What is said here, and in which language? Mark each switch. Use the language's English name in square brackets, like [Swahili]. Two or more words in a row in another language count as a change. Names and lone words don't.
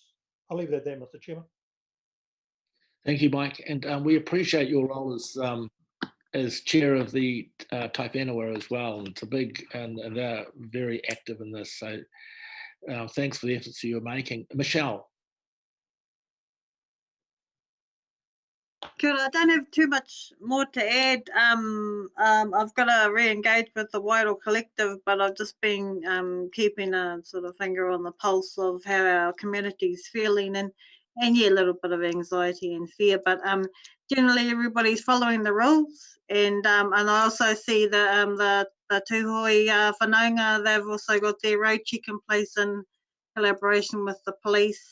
[English] I'll leave it at that, Mr. Chairman. Thank you, Mike, and we appreciate your role as chair of the Taiwhenua as well. It's a big, and they're very active in this. So thanks for the efforts you're making, Michelle. [Māori] Kia ora, [English] I don't have too much more to add. I've got to re-engage with the Wairo Collective, but I've just been keeping a sort of finger on the pulse of how our community's feeling, and yeah, a little bit of anxiety and fear, but generally everybody's following the rules, and I also see the Tūhoe whanaunga, they've also got their road check in place in collaboration with the police.